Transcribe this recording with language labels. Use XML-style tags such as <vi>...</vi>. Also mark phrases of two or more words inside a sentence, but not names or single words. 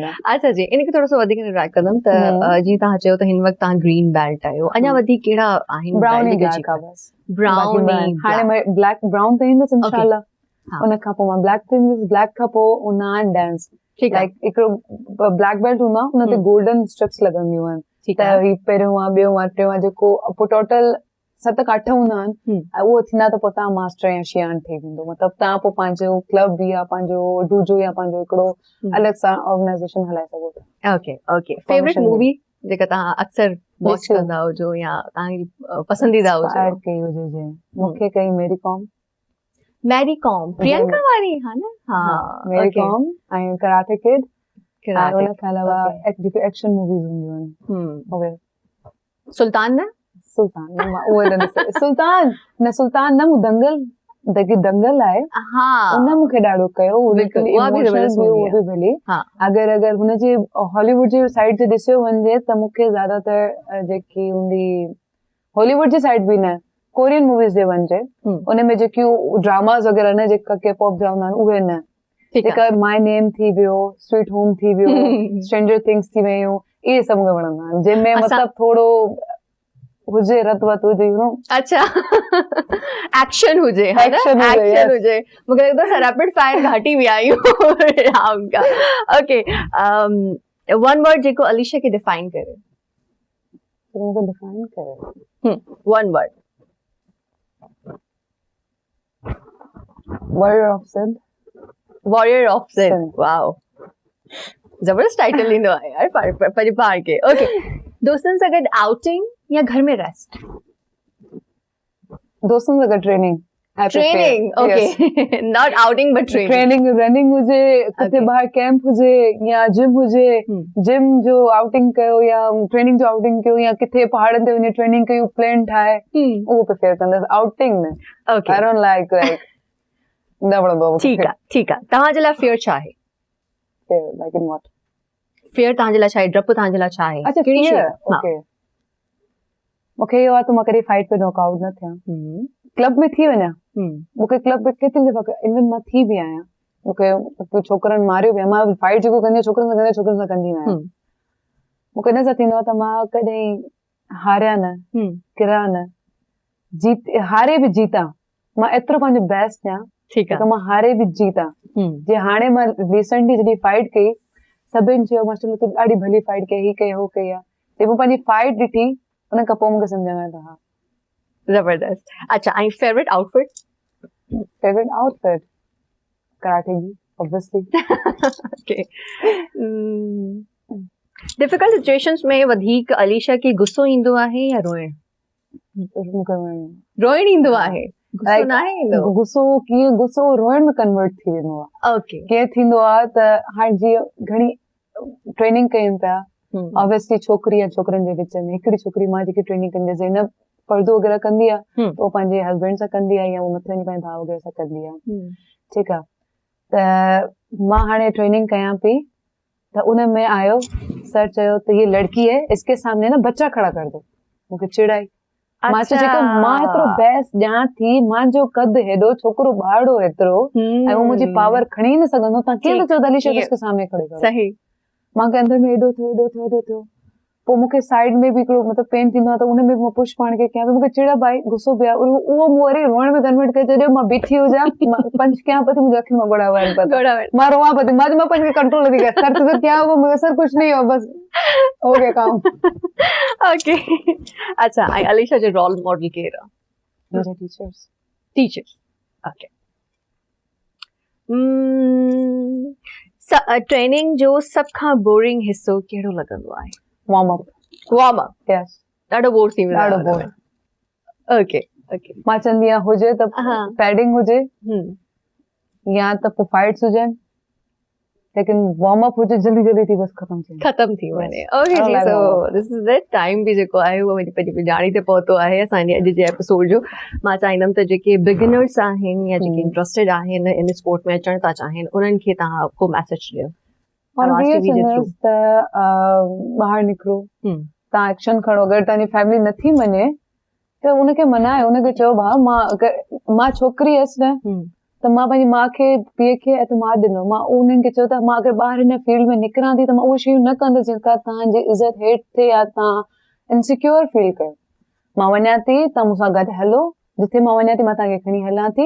<sd>अच्छा जी इनके थोड़ो सो वधिक ट्राई कंदम त जी ता चयो त हिन वक्त ता</sd> <en>green belt</en> <sd>आयो अञा वधी केड़ा आहिन</sd> <en>brown black</en> <sd>का बस ब्राउन हाने मैं</sd> <en>black brown</en> <sd>ते इंदस इंशाल्लाह उन का पो मैं ब्लैक ते इंदस ब्लैक का पो उनान</sd> <en>dance like</en> <sd>एकरो</sd> <en>black belt</en> <sd>हुना उन ते</sd> <en>golden stripes</en> <sd>लगंदियूं आहिन ठीक त है ही पहिरियों आहे ॿियों आहे टियों आहे जेको पोइ टोटल 7 का 8 हूंदा आहिनि ऐं उहो थींदा त पोइ तव्हां मास्टर या शियान ठही वेंदो मतिलबु तव्हां पोइ पंहिंजो क्लब या पंहिंजजो डूजो या पंहिंजो हिकिड़ो अलॻि सां ऑर्गेनाइज़ेशन हलाए सघो था</sd> <en>okay okay favorite movie</en> <sd>जेका तव्हां अक्सर वॉच ॾिसियो। कंदा हुजो या तव्हांजी पसंदीदा Inspire हुजो कई हुजे जे मूंखे कई मेरी कॉम मैरी कॉम प्रियंका वारी हा न मेरी कॉम ऐं कराटे किड ऐं कराटे उन खां अलावा जेके</sd> <en>action movies</en> <sd>हूंदियूं आहिनि उहे सुल्तान न सुल्तान न मां उहे न ॾिसे सुल्तान न मूं दंगल जेकी दंगल आहे हा उन मूंखे ॾाढो कयो बिल्कुल, उहा बि ज़बरदस्त movie उहो बि भली हाँ अगरि हुनजे हॉलीवुड जे साइड ते ॾिसियो वञे त मूंखे ज्यादातर जेकी हूंदी हॉलीवुड जी साइड बि न</sd> <en>Korean movies</en> <sd>जे वञे उन में जेकियूं ड्रामास वग़ैरह न जेका के पॉप जा हूंदा आहिनि उहे न जेका माय नेम थी वियो स्वीट होम थी वियो स्ट्रेंजर थिंग्स थी वियूं इहे सभु मूंखे वणंदा आहिनि जंहिंमें मतिलबु थोरो हुजे रत वत हुजे</sd> <en>you know</en> <sd>अच्छा एक्शन हुजे है ना Action हुजे, एक्शन yes. हुजे मूंखे लॻंदो आहे</sd> <en>rapid fire</en> <sd>घाटी बि आयूं राम का</sd> <en>okay one word</en> <sd>जेको अलीशा खे डिफाइन करे मूंखे डिफाइन करे</sd> <en>one word warrior of Sindh warrior of Sindh</en> <sd>Sin. वाओ जबरदस्त टाइटल ईंदो आहे यार परिवार के ओके दोस्तनि सां गॾु आउटिंग या घर में रेस्ट दोस्तनि सां गॾु ट्रेनिंग</sd> <en>training okay not outing but training running</en> <sd>हुजे किथे ॿाहिरि कैंप हुजे या जिम हुजे जिम जो आउटिंग कयो या ट्रेनिंग जो आउटिंग कयो या किथे पहाड़नि ते वञी ट्रेनिंग कयूं प्लेन ठाहे उहो प्रिफेयर कंदसि आउटिंग में ओके</sd> <en>I don't like</en> <sd>न वणंदो आहे ठीकु आहे ठीकु आहे तव्हांजे लाइ फियर छा आहे</sd> <en>like in what</en> <sd>फियर तव्हांजे लाइ छा आहे डपु तव्हांजे लाइ छा आहे अच्छा कहिड़ी शइ? fear, हा। okay. मूंखे इहो आहे त मां कॾहिं फाइट पे नॉकआउट न थियां क्लब में थी वञा मूंखे क्लब में केतिरी दफ़ा इवन मां थी बि आहियां मूंखे छोकिरनि मारियो बि आहे मां फाइट जेको कंदी आहियां छोकिरनि सां कंदी न आहियां मूंखे इन सां थींदो आहे त मां कॾहिं हारिया न किरिया न हारे बि जीता मां एतिरो पंहिंजो बेस्ट ॾियां ठीकु त मां हारे बि जीता जे हाणे मां रिसेंटली जॾहिं फाइट कई सभिनि चयो मां चलो तूं ॾाढी भली फाइट कई ही कई हो कई आहे जॾहिं मां पंहिंजी फाइट ॾिठी उन खां पोइ मूंखे सम्झ में आयो त हा जबरदस्त अच्छा ऐं</sd> <en>favorite outfit favorite outfit</en> <sd>कराटे जी ऑब्वियसली</sd> <en>okay difficult situations</en> <sd>में वधीक अलीशा खे गुस्सो ईंदो आहे या रोइण ईंदो आहे गुस्सो न आहे ईंदो गुस्सो कीअं गुस्सो रोइण में कन्वर्ट थी वेंदो आहे ओके कीअं थींदो आहे त हाणे जीअं घणी ट्रेनिंग कयूं पिया ऑब्वियसली छोकिरी या छोकिरनि जे विच में हिकिड़ी छोकिरी मां जेकी ट्रेनिंग कंदी आहे न पर्दो वग़ैरह कंदी आहे त उहो पंहिंजे हस्बैंड सां कंदी आहे या उहो मथे वञी पंहिंजे भाउ वग़ैरह सां कंदी आहे ठीकु आहे त मां हाणे ट्रेनिंग कयां पई त उन में आयो सर चयो त</sd> <hi>ये लड़की है इसके सामने ना बच्चा खड़ा कर दो</hi> <sd>मूंखे चिड़ाई मां चयो जेको मां एतिरो बेस्ट ॼां थी मुंहिंजो कदु हेॾो छोकिरो ॿारड़ो एतिरो ऐं उहो मुंहिंजी पावर खणी न सघंदो तव्हां कीअं था चओ अलीशा</sd> <hi>उसके सामने खड़े करो</hi> <sd>सही मूंखे अंदर में एॾो थियो पोइ मूंखे साइड में बि हिकिड़ो मतिलबु पेन थींदो आहे त उन में बि मां पुश पाण खे कयां मूंखे चिड़ भाई गुस्सो पियो आहे उहो मूं वरी रोइण में कन्वर्ट करे छॾियो मां बीठी हुजां पंच कयां पई मुंहिंजी अखियुनि मां ॻोड़ा वहनि पिया मां रोवां पई मां पंहिंजे कंट्रोल नथी कयां सर</sd> <hi>तो क्या हुआ मुझे सर कुछ नहीं हुआ बस हो गया काम</hi> <sd>ओके अच्छा ऐं अलीशा जो</sd> <en>role model</en> <sd>केरु आहे मुंहिंजा</sd> <en>teachers okay</en> <sd>ट्रेनिंग जो सभ खां बोरिंग हिस्सो कहिड़ो लॻंदो आहे</sd> <en>warm up yes</en> <sd>ॾाढो बोर थी वेंदो ॾाढो बोर</sd> <en>okay okay</en> <sd>मां चवंदी आहियां हुजे त पैडिंग हुजे या त पोइ फाइट्स हुजनि लेकिन</sd> <en>warm up</en> <sd>हुजे जल्दी जल्दी थी बस ख़तम थी वञे ओके जी</sd> <en>so this is that time</en> <sd>बि जेको आहे उहो पंहिंजी ॼाणी ते पहुतो आहे असांजे अॼु जे एपिसोड जो मां चाहींदमि त जेके बिगिनर्स आहिनि या जेके इंट्रस्टेड आहिनि</sd> <en>in sport</en> <sd>में अचणु था चाहिनि उन्हनि खे तव्हां को मैसेज ॾियो त ॿाहिरि निकिरो तव्हां एक्शन खणो अगरि तव्हांजी फैमिली नथी मञे त उनखे मनायो उनखे चयो भाउ मां छोकिरी हुयसि न त मां पंहिंजी माउ खे पीउ खे एतमाद ॾिनो मां उन्हनि खे चयो त मां अगरि ॿाहिरि हिन फील्ड में निकिरां थी त मां उहे शयूं न कंदसि जेका तव्हांजी इज़त हेठि थिए या तव्हां</sd> <en>insecure feel</en> <sd>कयो मां वञा थी तव्हां मूंसां गॾु हलो जिथे मां वञा थी मां तव्हांखे खणी हलां थी,</sd>